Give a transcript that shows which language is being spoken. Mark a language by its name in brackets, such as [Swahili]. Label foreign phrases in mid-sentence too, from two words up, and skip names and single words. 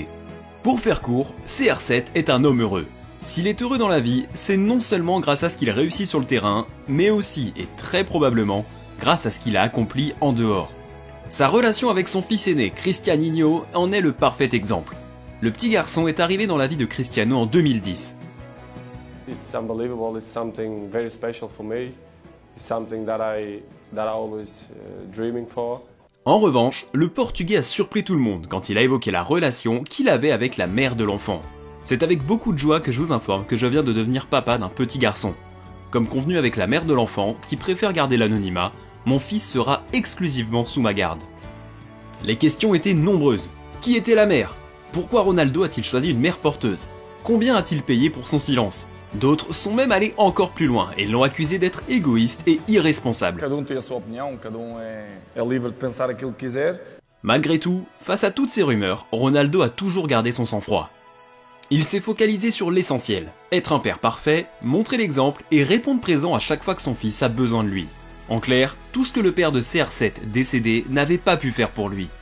[French] Pour faire court, CR7 est un homme heureux. S'il est heureux dans la vie, c'est non seulement grâce à ce qu'il réussit sur le terrain, mais aussi, et très probablement, grâce à ce qu'il a accompli en dehors. Sa relation avec son fils aîné, Cristianinho, en est le parfait exemple. Le petit garçon est arrivé dans la vie de Cristiano en 2010. [English] It's unbelievable. It's something very special for me. It's something that I always dreaming for. [French] En revanche, le Portugais a surpris tout le monde quand il a évoqué la relation qu'il avait avec la mère de l'enfant. C'est avec beaucoup de joie que je vous informe que je viens de devenir papa d'un petit garçon. Comme convenu avec la mère de l'enfant, qui préfère garder l'anonymat, mon fils sera exclusivement sous ma garde. Les questions étaient nombreuses. Qui était la mère? Pourquoi Ronaldo a-t-il choisi une mère porteuse? Combien a-t-il payé pour son silence? D'autres sont même allés encore plus loin et l'ont accusé d'être égoïste et irresponsable. [Portuguese] Tem a sua opinião, é livre de pensar aquilo que quiser. [French] Malgré tout, face à toutes ces rumeurs, Ronaldo a toujours gardé son sang-froid. Il s'est focalisé sur l'essentiel, être un père parfait, montrer l'exemple et répondre présent à chaque fois que son fils a besoin de lui. En clair, tout ce que le père de CR7 décédé n'avait pas pu faire pour lui.